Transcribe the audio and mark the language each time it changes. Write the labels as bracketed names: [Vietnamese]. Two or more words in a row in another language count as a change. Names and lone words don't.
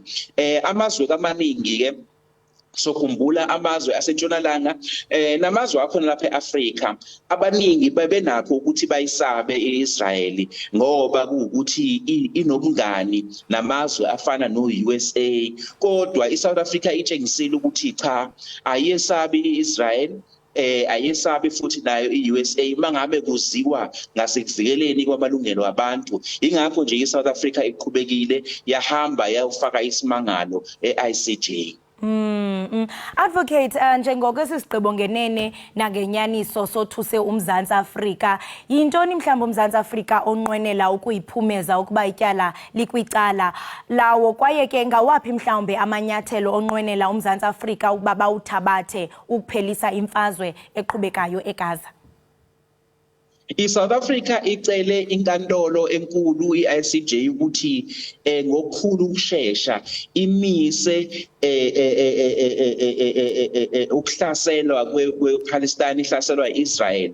[Zulu] Amazwe kamaningi ke sokhumbula amazwe asentshonalanga namazwe akhona lapha eAfrika abaningi bebenakho ukuthi bayisabe iIsrael ngoba ukuthi inobungani namazwe afana noUSA, kodwa iSouth Africa itshengisile ukuthi cha ayesabi iIsrael ayesabi futhi nayo iUSA mangabe kuziwa ngasekuvikeleni kwamalungelo abantu. Ingakho nje iSouth Africa iqhubekile yahamba yafaka isimangalo eICJ. [Xhosa] Advocate njengoko sisigqibo ngenene nangenyaniso sothuse uMzantsi Afrika, yintoni mhlawumbe uMzantsi Afrika onqwenela ukuyiphumeza ukuba ityala likwicala lawo, kwaye ke ngawaphi mhlawumbe amanyathelo onqwenela uMzantsi Afrika ukuba bawuthabathe ukuphelisa imfazwe eqhubekayo eGaza? [Zulu] iSouth Africa icele inkantolo enkulu iICJ ukuthi ngokukhulu ukusheshsha imise ukuhlaselwa kwePalestine ihlaselwa iIsrael.